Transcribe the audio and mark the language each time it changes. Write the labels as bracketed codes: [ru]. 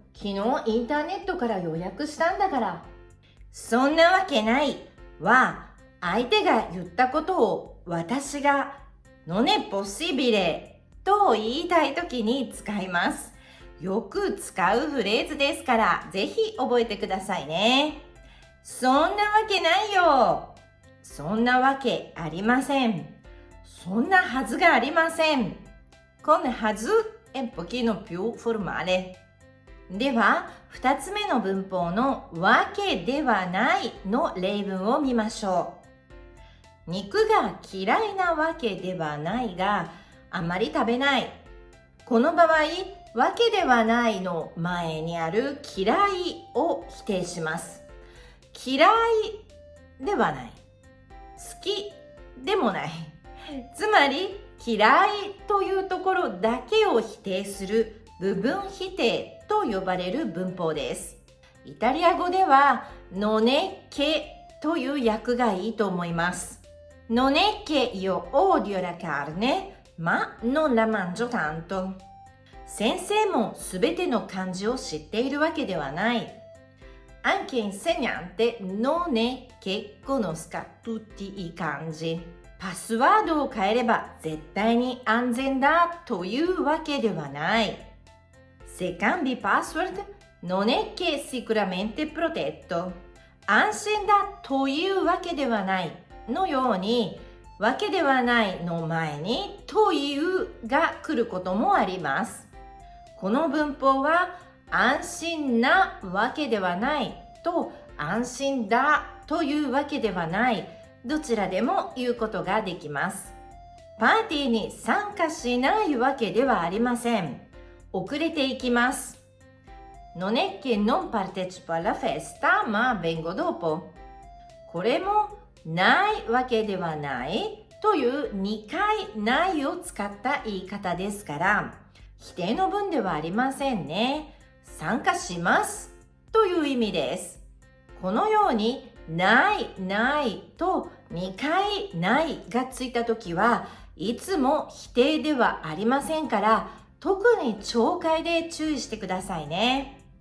[ja] 昨日インターネットから予約したんだから。そんなわけないは相手が言ったことを私が [it] non è possibile [ja] と言いたいときに使います。よく使うフレーズですからぜひ覚えてくださいね。そんなわけないよ。そんなわけありません。そんなはずがありません。このはず [it] è un pochino più formale。 [ja] では、2つ目の文法のわけではないの例文を見ましょう。肉が嫌いなわけではないが、あまり食べない。この場合、わけではないの前にある嫌いを否定します。嫌いではない。好きでもない。つまり嫌いというところだけを否定する部分否定と呼ばれる文法です。イタリア語では [it] non è che [ja] という訳がいいと思います。 [it] Non è che io odio la carne, ma non la mangio tanto。 [ja] 先生もすべての漢字を知っているわけではない。 [it] Anche insegnante non è che conosca tutti i kanji。 [ja] パスワードを変えれば絶対に安全だというわけではない。 [it] Se cambi password non è che sicuramente protetto。 [ja] 安心だというわけではないのように、わけではないの前にというが来ることもあります。この文法は安心なわけではないと安心だというわけではないどちらでも言うことができます。パーティーに参加しないわけではありません。遅れていきます。 [it] Non è che non partecipo alla festa, ma vengo dopo。 [ja] これもないわけではないという2回ないを使った言い方ですから、否定の文ではありませんね。参加しますという意味です。このようにないと2回ないがついたときはいつも否定ではありませんから、特に聴解で注意してくださいね。